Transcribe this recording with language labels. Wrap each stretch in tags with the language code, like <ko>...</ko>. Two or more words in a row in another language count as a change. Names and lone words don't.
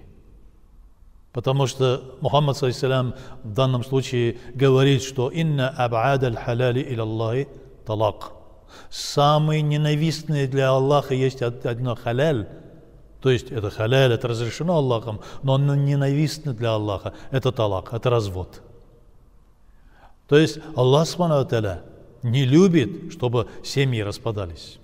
<ru>Потому что Мухаммад</ru> <ar>صلى الله عليه وسلم</ar> <ru>в данном случае говорит, что</ru> <ar>«إن أبغض الحلال إلى الله الطلاق».</ar> <ru>Самый ненавистный для Аллаха есть одно халяль, то есть это халяль, это разрешено Аллахом, но оно ненавистно для Аллаха, это талак, это развод. То есть</ru> <ar>الله سبحانه وتعالى</ar> <ru>не любит, чтобы семьи распадались.</ru>